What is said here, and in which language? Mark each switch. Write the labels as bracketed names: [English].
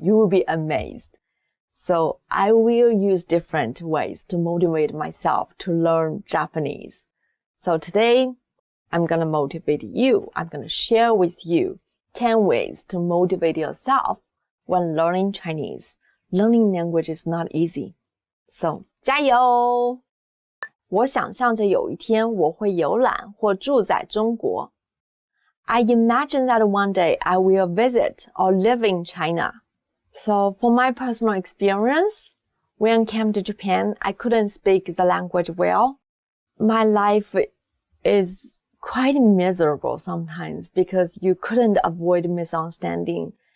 [English] You will be amazed. So I will use different ways to motivate myself to learn Japanese. So today, I'm going to motivate you. I'm going to share with you 10 ways to motivate yourself when learning Chinese. Learning language is not easy. So, 加油！ [Chinese] 我想象着有一天我会游览或住在中国。 [English] I imagine that one day I will visit or live in China. So, for my personal experience, when I came to Japan, I couldn't speak the language well. My life is quite miserable sometimes because you couldn't avoid misunderstanding.